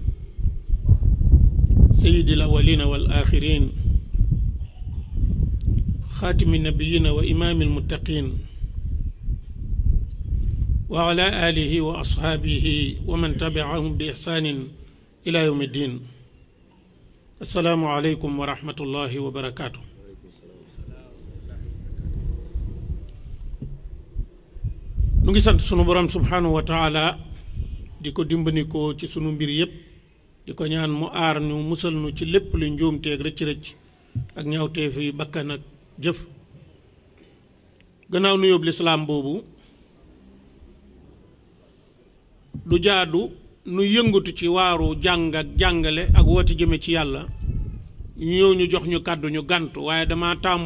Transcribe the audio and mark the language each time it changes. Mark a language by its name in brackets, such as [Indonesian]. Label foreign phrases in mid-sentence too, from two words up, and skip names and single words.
[Arabic] سيد الأولين والآخرين خاتم النبيين وإمام المتقين وعلى آله وأصحابه ومن تبعهم بإحسان إلى يوم الدين السلام عليكم ورحمة الله وبركاته [Wolof] ngi sant sunu boroom [Arabic] سبحانه وتعالى [Wolof] diko dimbaniko ci sunu mbir yépp diko ñaan mu aar ñu musal ñu ci lépp lu njuumteeg rëcc rëcc ak ñaawteef yi bakkan ak jëf gannaaw nu yóbbu lislaam boobu du jaadu nu yëngatu ci waaru jàng ak jàngale ak woote jëme ci yàlla ñëw ñu jox ñu kàddu ñu gàntu waaye dama taamu